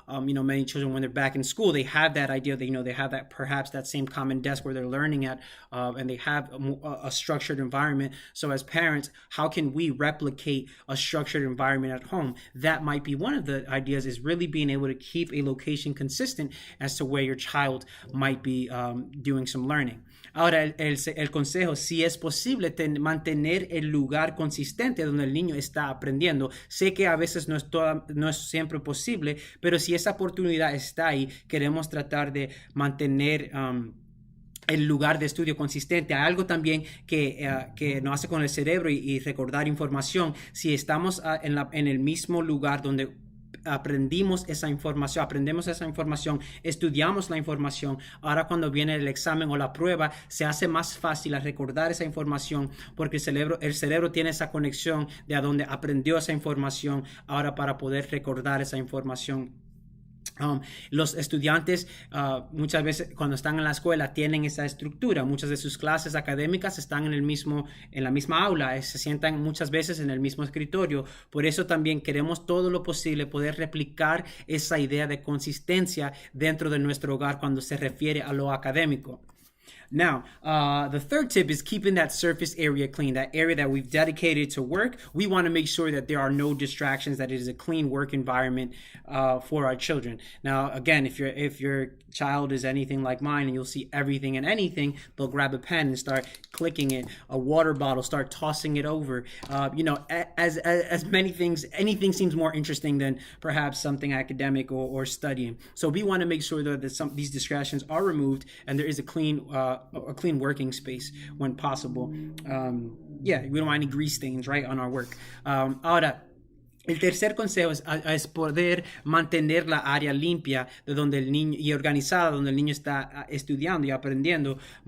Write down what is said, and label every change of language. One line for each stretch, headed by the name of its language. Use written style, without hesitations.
English: Many children, when they're back in school, they have that idea that they have that same common desk where they're learning at, and they have a structured environment. So as parents, how can we replicate a structured environment at home? That might be one of the ideas, is really being able to keep a location consistent as to where your child might be doing some learning.
Spanish: Ahora, el consejo, si es posible, mantener el lugar consistente donde el niño está aprendiendo. Sé que a veces no es siempre posible, pero si esa oportunidad está ahí, queremos tratar de mantener el lugar de estudio consistente. Hay algo también que nos hace con el cerebro y recordar información. Si estamos en el mismo lugar donde aprendemos esa información, estudiamos la información, ahora cuando viene el examen o la prueba, se hace más fácil a recordar esa información, porque el cerebro tiene esa conexión de a donde aprendió esa información, ahora para poder recordar esa información. Los estudiantes muchas veces cuando están en la escuela tienen esa estructura. Muchas de sus clases académicas están en la misma aula, se sientan muchas veces en el mismo escritorio. Por eso también queremos todo lo posible poder replicar esa idea de consistencia dentro de nuestro hogar cuando se refiere a lo académico.
English: Now, the third tip is keeping that surface area clean, that area that we've dedicated to work. We want to make sure that there are no distractions, that it is a clean work environment for our children. Now, again, if your child is anything like mine and you'll see everything and anything, they'll grab a pen and start clicking it, a water bottle, start tossing it over. As many things, anything seems more interesting than perhaps something academic or studying. So we want to make sure that these distractions are removed and there is a clean working space when possible. We don't want any grease stains, right, on our work.
Spanish: Ahora, el tercer consejo es poder mantener la área limpia de donde el niño y organizada donde el niño está estudiando y aprendiendo.